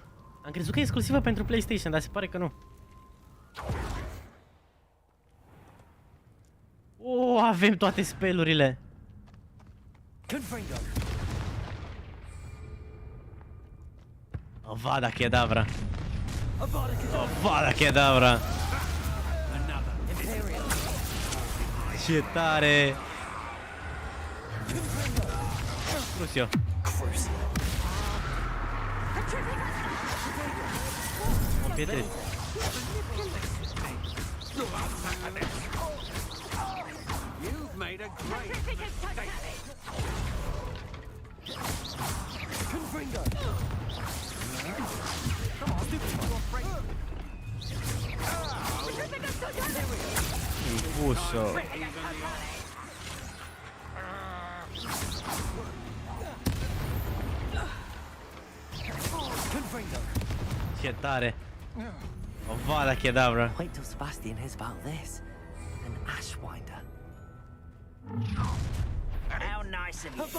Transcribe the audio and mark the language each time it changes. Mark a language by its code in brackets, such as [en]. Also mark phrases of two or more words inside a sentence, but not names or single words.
[ro] Am crezut că e exclusivă pentru PlayStation, dar se pare că nu. Oh, avem toate spellurile. Avada Kedavra. Avada Kedavra. Ce tare. Crucio. Mă pietrez. [en] You've made a great mistake. [ro] Confringo. [en] Come on, you're afraid. [ro] Impulso. Ce tare. Avada Kedavra. [en] Wait till Sebastian hears about this. An Ashwinder. How nice of you.